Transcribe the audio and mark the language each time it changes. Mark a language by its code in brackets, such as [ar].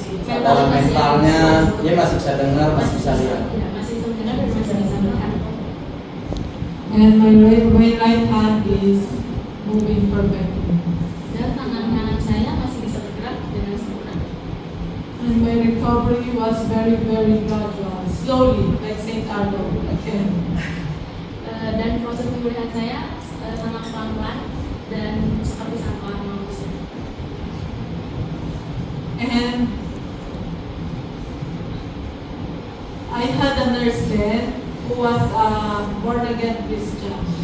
[id] Dalam mentalnya dia masih bisa dengar, masih bisa lihat. Masih bisa dengar dan masih bisa melihat. [en] And my right hand is moving perfectly. [id] Dan tangan kanan saya masih bisa bergerak dengan sempurna. [en] And my recovery was very, very gradual, slowly, like Saint Arnold again. [id] Dan proses pemulihan saya sangat pelan-pelan dan seperti Santo Arnold. [en] And I had a nurse then who was a born again Christian.